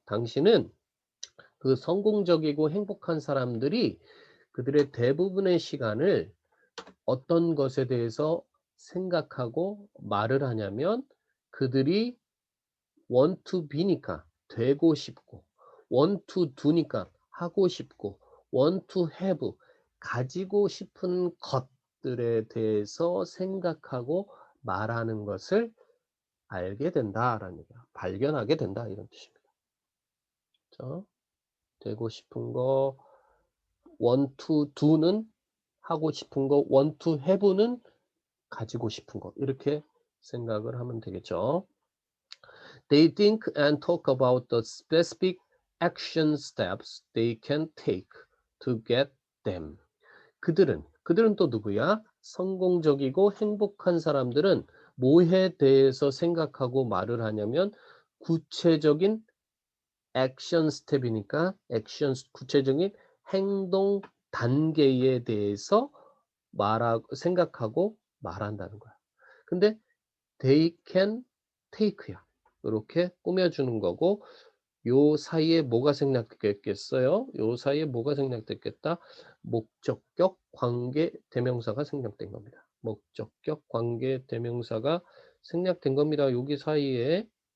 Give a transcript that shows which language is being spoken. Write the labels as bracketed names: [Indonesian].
[Korean] 당신은 그 성공적이고 행복한 사람들이 그들의 대부분의 시간을 어떤 것에 대해서 생각하고 말을 하냐면 그들이 [English] want to be [Korean] 니까 되고 싶고 [English] want to do [Korean] 니까 하고 싶고 [English] want to have [Korean] 가지고 싶은 것들에 대해서 생각하고 말하는 것을 알게 된다라는 얘기야. 발견하게 된다 이런 뜻입니다. 그렇죠? 되고 싶은 거 [English] want to do [Korean] 는 하고 싶은 거 [English] want to have [Korean] 는 가지고 싶은 거 이렇게 생각을 하면 되겠죠. [English] They think and talk about the specific action steps they can take to get them. [Korean] 그들은 또 누구야? 성공적이고 행복한 사람들은 뭐에 대해서 생각하고 말을 하냐면 구체적인 액션 스텝이니까 액션 구체적인 행동 단계에 대해서 말하고 생각하고 말한다는 거야. 근데 [English] they can take [Korean] 야. 이렇게 꾸며주는 거고 요 사이에 뭐가 생략됐겠어요? 요 사이에 뭐가 생략됐겠다? 목적격 관계 대명사가 생략된 겁니다. 목적격 관계 대명사가 생략된 겁니다. 여기 사이에.